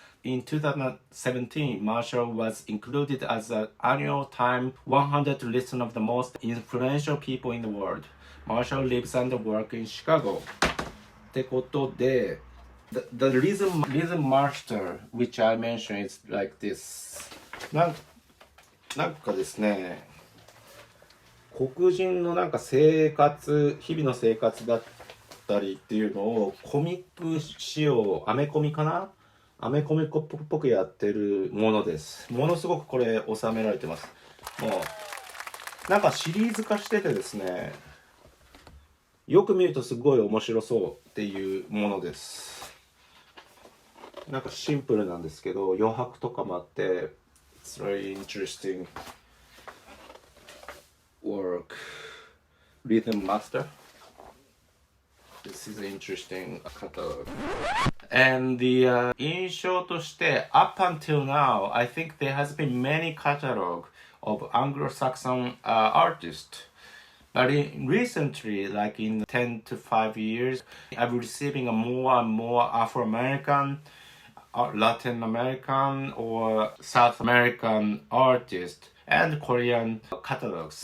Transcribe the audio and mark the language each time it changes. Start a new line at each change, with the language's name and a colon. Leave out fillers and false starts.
English: In 2017, Marshall was included as an annual Time 100 list of the most influential people in the world. Marshall lives and works in Chicago.
Japanese: ってことで、
English: The rhythm master, which I mentioned, is like this.
Japanese: なんかですね、黒人のなんか日々の生活だったりっていうのをコミック仕様、アメコミかな？アメコミっぽくやってるものです。ものすごくこれ収められてます。もうなんかシリーズ化しててですね、よく見るとすごい面白そうっていうものです。なんかシンプルなんですけど余白とかもあって
English: It's very interesting work. Rhythm Master. This is an interesting catalog. And the
Japanese: 印象として
English: up until now, I think there has been many catalog of Anglo-Saxon artists. But recently, like in 10 to 5 years, I'm receiving a more and more Afro-American, Latin American or South American artists and Korean catalogs.